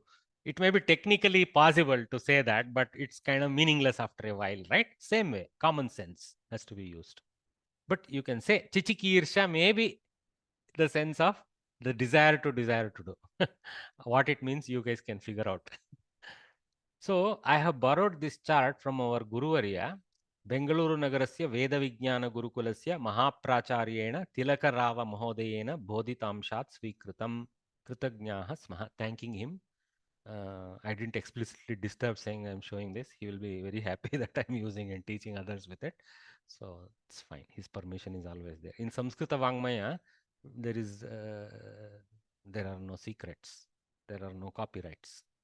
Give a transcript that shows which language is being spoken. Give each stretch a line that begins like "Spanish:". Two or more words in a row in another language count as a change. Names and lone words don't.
English: It may be technically possible to say that, but it's kind of meaningless after a while, right? Same way, common sense has to be used. But you can say chichikirsha, maybe the sense of the desire to do. What it means, you guys can figure out. So I have borrowed this chart from our
Sanskrit: Guruvarya, Bengaluru Nagarasya Veda Vijnana Gurukulasya Mahapracharyena Tilakarava Mahodayena Bodhitamshat Svikritam Kritagnaha Smaha.
English: Thanking him. I didn't explicitly disturb saying I'm showing this. He will be very happy that I'm using and teaching others with it. So it's fine. His permission is always there. In
Sanskrit: Samskrita Vangmaya,
English: there are no secrets. There are no copyrights.